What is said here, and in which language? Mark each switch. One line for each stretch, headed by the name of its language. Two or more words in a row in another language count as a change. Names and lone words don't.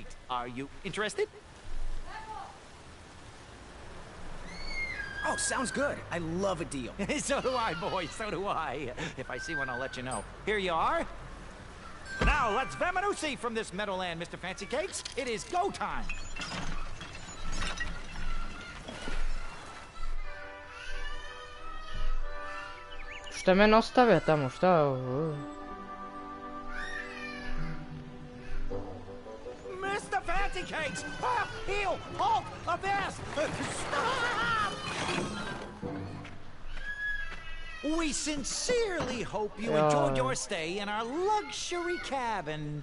English: Are you interested? Oh, sounds good. I love a deal. So do I, boy, so do I. If I see one, I'll let you know. Here you are. Now, let's Vamanusi from this meadowland, Mr. Fancy Cakes. It is go time.
Serbian: Šta me ostavio tamo, šta?
English: Mr. Fancy Cakes! Ah, heel! Halt! Abyss! Stop! We sincerely hope you enjoyed your stay in our luxury cabin.